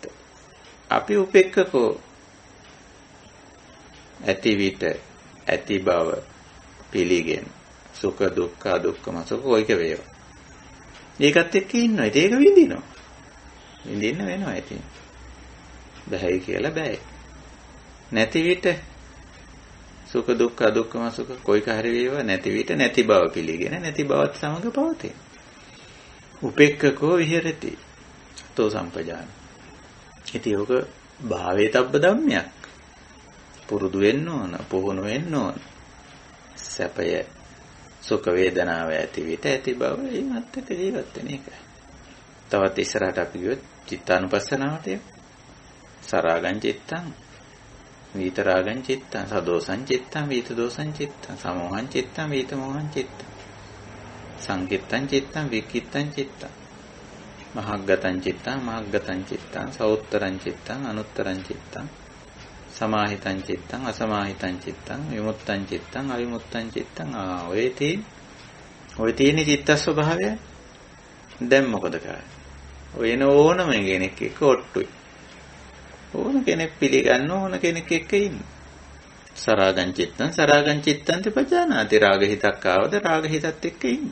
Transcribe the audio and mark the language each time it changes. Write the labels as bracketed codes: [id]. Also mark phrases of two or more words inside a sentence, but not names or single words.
[si] අපි උපේක්ඛකෝ ඇති විට ඇති බව පිළිගෙන සුඛ දුක්ඛ දුක්ඛම සුඛ ඔයක වේවා. ඒකත් එක්ක ඉන්නවා. ඒක විඳිනවා. විඳින්න වෙනවා ඉතින්. බෑයි කියලා බෑයි. නැති විට සුඛ දුක්ඛ දුක්ඛම සුඛ කොයික හරි වේවා නැති විට නැති බව පිළිගෙන නැති බවත් සමග පවතේ. [pi] උපේක්ඛකෝ විහෙරති. සතෝ සම්පජාන. [si] ඉතින් ඔක භාවයේ තබ්බ ධම්මයක්. පුරුදු වෙන්න ඕන, පුහුණු වෙන්න ඕන. සැපය සුඛ වේදනාව ඇති විට ඇති බව ඒවත් එක්ක ජීවත් වෙන එකයි. තවත් ඉස්සරහට අපි ගියොත් චිත්තානුපස්සනාවට යමු. [pi] සරාගං චිත්තං විතරාගං චිත්තං සදෝසං චිත්තං විතදෝසං චිත්තං සමෝහං චිත්තං විතමෝහං චිත්තං සංකිට්ඨං චිත්තං විකිට්ඨං චිත්තං මහග්ගතං චිත්තං මහග්ගතං චිත්තං සෞත්තරං චිත්තං අනුත්තරං චිත්තං සමාහිතං චිත්තං අසමාහිතං චිත්තං විමුක්තං චිත්තං අවිමුක්තං චිත්තං [si] ඔය තියෙන චිත්ත ස්වභාවය දැන් මොකද කරන්නේ? ඔය එන ඕනම කෙනෙක් එක්ක ඔට්ටුයි. ඕන කෙනෙක් පිළිගන්න ඕන කෙනෙක් එක්ක ඉන්න. [pi] සරාගං චිත්තං තිපජානාති [si] රාග හිතක් ආවද රාග හිතත් එක්ක ඉන්න.